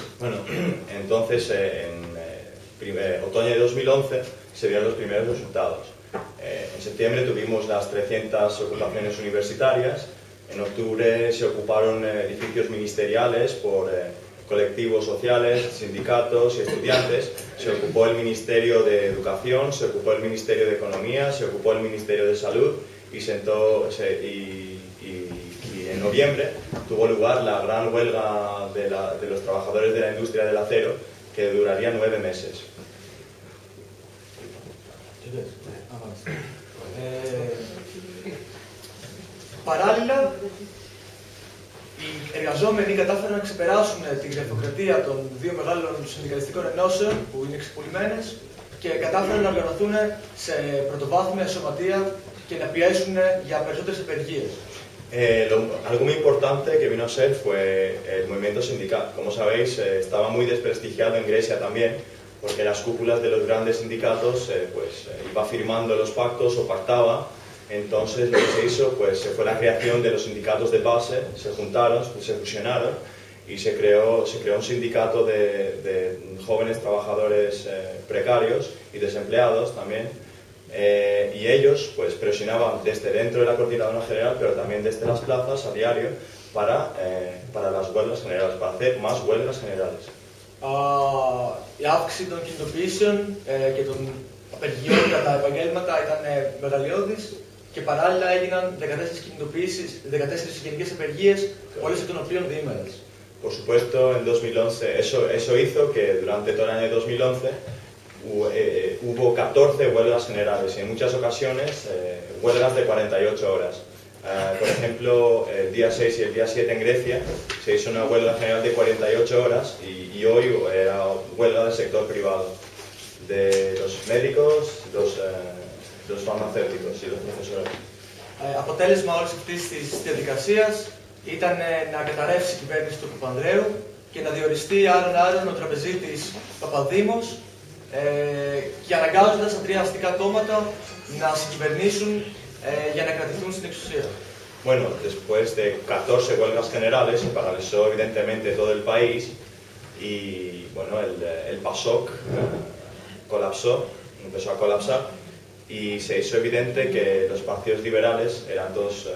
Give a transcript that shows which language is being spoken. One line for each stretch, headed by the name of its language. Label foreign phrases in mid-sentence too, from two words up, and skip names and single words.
Spanish: Bueno, entonces en otoño de 2011 se dieron los primeros resultados. En septiembre tuvimos las 300 ocupaciones universitarias. En octubre se ocuparon edificios ministeriales por colectivos sociales, sindicatos y estudiantes. Se ocupó el Ministerio de Educación, se ocupó el Ministerio de Economía, se ocupó el Ministerio de Salud y en noviembre tuvo lugar la gran huelga de los trabajadores de la industria del acero, que duraría 9 meses.
Greek: Παράλληλα, οι εργαζόμενοι κατάφεραν να ξεπεράσουν την γραφειοκρατία των δύο μεγάλων συνδικαλιστικών ενώσεων που είναι ξεπουλημένες και κατάφεραν να οργανωθούν σε πρωτοβάθμια σωματεία και να πιέσουν για περισσότερες απεργίες.
Spanish: Algo muy importante que vino a ser fue el movimiento sindical. Como sabéis, estaba muy desprestigiado en Grecia también, porque las cúpulas de los grandes sindicatos iba firmando los pactos o pactaba. Entonces lo que se hizo fue la creación de los sindicatos de base, se juntaron, se fusionaron y se creó un sindicato de jóvenes trabajadores precarios y desempleados también. Y ellos presionaban desde dentro de la Coordinadora General, pero también desde las plazas a diario para las huelgas generales, para hacer más huelgas generales.
Greek: Η αύξηση των κινητοποιήσεων και των απεργιών κατά επαγγέλματα ήταν μεγαλειώδης και παράλληλα έγιναν 14 κινητοποιήσεις, 14 γενικές απεργίες, όλες εκ των οποίων διήμερες.
Spanish: Por supuesto, en 2011, eso hizo que durante todo el año 2011 hubo 14 huelgas generales y en muchas ocasiones huelgas de 48 horas. Por ejemplo, el día 6 y el día 7 en Grecia se hizo una huelga general de 48 horas y hoy era huelga del sector privado, de los médicos, los farmacéuticos y los profesores.
Greek: Αποτέλεσμα όλης αυτής της διαδικασίας, ήταν να καταρρεύσει η κυβέρνηση του Παπανδρέου και να διοριστεί άρον-άρον ο τραπεζίτης Παπαδήμος και αναγκάζοντας τα τρία αστικά κόμματα να συγκυβερνήσουν για να κρατηθούν στην εξουσία.
Spanish: Bueno, después de 14 huelgas generales se paralizó evidentemente todo el país y bueno, el PASOK colapsó, empezó a colapsar y se hizo evidente que los partidos liberales eran todos,